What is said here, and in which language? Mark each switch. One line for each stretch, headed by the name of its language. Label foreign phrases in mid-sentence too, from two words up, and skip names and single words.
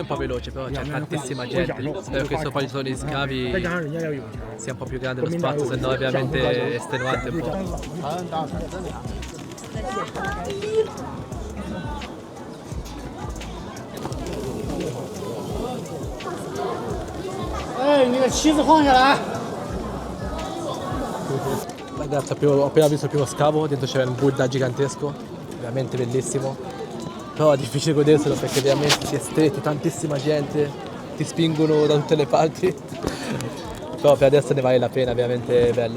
Italian: po' veloce però c'è tantissima gente, spero che sopra ci sono gli scavi sia un po' più grande lo spazio, se no è veramente estenuante un po'.
Chinese: 哎，你的旗子放下来。
Italian: Ragazzi ho appena visto il primo scavo, dentro c'era un Buddha gigantesco, veramente bellissimo. Però è difficile goderselo perché veramente si è stretti, tantissima gente, ti spingono da tutte le parti. Però per adesso ne vale la pena, è veramente bello.